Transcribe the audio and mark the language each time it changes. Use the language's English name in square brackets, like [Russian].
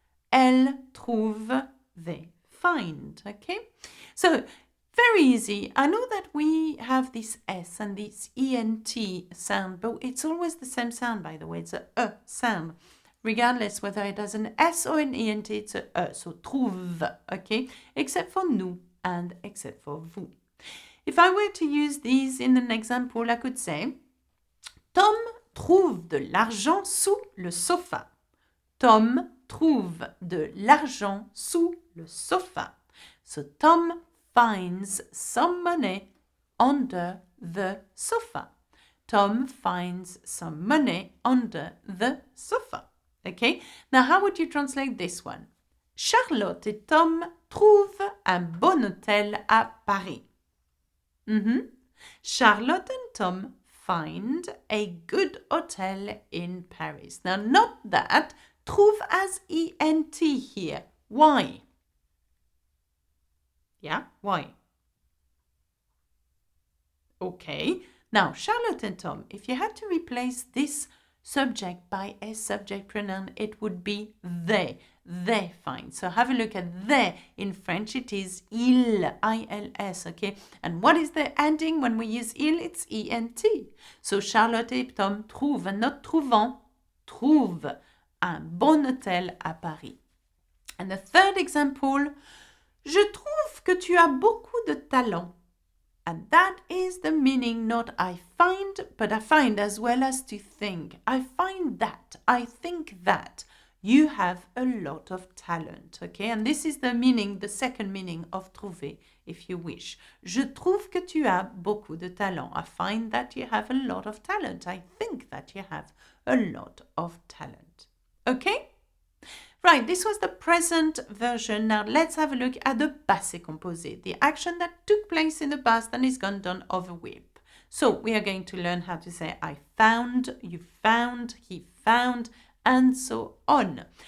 [French] Elles trouvent, [English] they find. Okay? So, very easy. I know that we have this S and this ENT sound, but it's always the same sound, by the way. It's a sound. Regardless whether it has an S or an ENT, it's a. So, trouve, okay? Except for nous and except for vous. If I were to use these in an example, I could say, [French] Tom trouve de l'argent sous le sofa. Tom trouve de l'argent sous le sofa. [English] So, Tom finds some money under the sofa. Tom finds some money under the sofa. Okay? Now, how would you translate this one? [French] Charlotte et Tom trouvent un bon hôtel à Paris. [English] Charlotte and Tom find a good hotel in Paris. Now, not that. Trouve as ENT here. Why? Yeah, why? Okay. Now, Charlotte and Tom, if you had to replace this subject by a subject pronoun, it would be they. They find. So have a look at they. In French, it is il, I-L-S, okay? And what is the ending when we use il? It's E-N-T. [French] So Charlotte et Tom trouvent, and not trouvant, trouve un bon hôtel à Paris. [English] And the third example, [French] je trouve que tu as beaucoup de talent. [English] And that is the meaning, not I find, but I find as well as to think. I find that, I think that. You have a lot of talent, okay? And this is the meaning, the second meaning of trouver, if you wish. [French] Je trouve que tu as beaucoup de talent. [English] I find that you have a lot of talent. I think that you have a lot of talent. Okay? Right, this was the present version. Now let's have a look at the passé composé, the action that took place in the past and is gone done over with. So we are going to learn how to say I found, you found, he found, and so on.